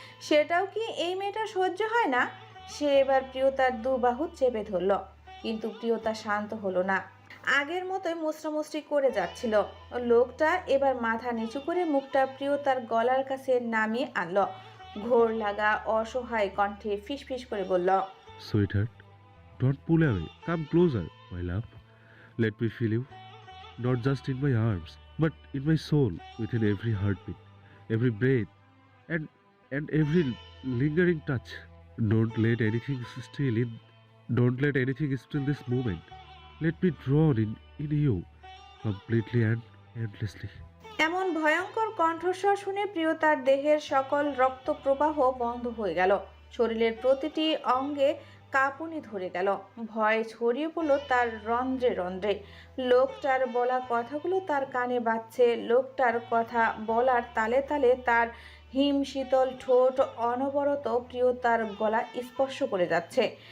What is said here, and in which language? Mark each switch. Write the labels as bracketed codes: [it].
[bn] সেটাও কি এই মেয়েটা সহ্য হয় না? সে এবার প্রিয়তার দু বাহু চেপে ধরল, কিন্তু প্রিয়তা শান্ত হলো না। আগের মতোই মুচড়ামুচড়ি করে যাচ্ছিল। লোকটা এবার মাথা নিচু করে মুখটা প্রিয়তার গলার কাছে নামিয়ে আনলো। ঘোর লাগা অসহায় কণ্ঠে ফিসফিস করে বলল, [en] Sweetheart, don't pull away, come closer my love. Let me feel you, not just in my arms, but in my soul, within every heartbeat, every breath, and every lingering touch. Don't let anything steal in. Don't let anything steal this moment. Let me drown in you, completely and endlessly. [bn] এমন ভয়ঙ্কর কণ্ঠস্বর শুনে প্রিয়তার দেহের সকল রক্ত প্রবাহ বন্ধ হয়ে গেল। শরীরের প্রতিটি অঙ্গে কাঁপুনি ধরে গেল। ভয় ছড়িয়ে পড়ল তার রন্ধ্রে রন্ধ্রে। লোকটার বলা কথাগুলো তার কানে বাজছে। লোকটার কথা বলার তালে তালে তার হিম শীতল ঠোঁট অনবরত প্রিয়তার গলা স্পর্শ করে যাচ্ছে।